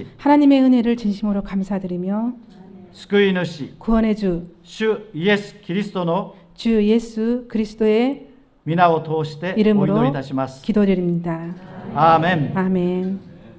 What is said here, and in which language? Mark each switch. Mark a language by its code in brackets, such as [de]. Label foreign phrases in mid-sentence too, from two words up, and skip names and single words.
[ko] 하나님의 은혜를 진심으로 감사드리며 [ja] 救い主、 [ko] 구원의 주 [ja] 主イエス・キリストの [ko] 주 예수 그리스도의 [ja] 皆を通してお祈りい [ko] 이름으로 [ja] たします。 [ko] 기도드립니다. [ja] アーメン。 [ko] 아멘.